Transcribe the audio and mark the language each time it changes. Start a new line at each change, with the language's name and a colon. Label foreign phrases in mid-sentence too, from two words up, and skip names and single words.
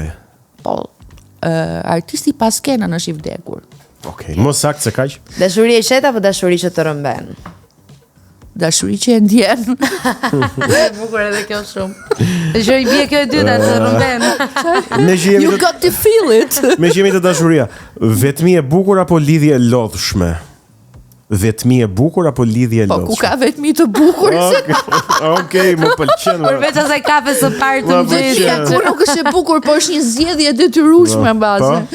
Albanian: Po, artisti pas skenën është I vdekur. Okej, mos sakt se kaq. Dashuri e qeta apo dashuri që të rëmben? Dashuri që e ndjen. E bukur edhe kjo shumë. Që I bie kjo e dyta të rëmben.
English: You got to feel it.
Albanian: Me që jemi të dashuria, vetmi e bukur apo lidhje e lodhshme? Vetmi e bukur apo lidhje e lodhshme? Po ku ka vetmi të bukur? Okej, më pëlqen. Përveç asaj kafe së parë të Vetmia kur nuk është e bukur, po është një zgjedhje detyrueshme në bazë.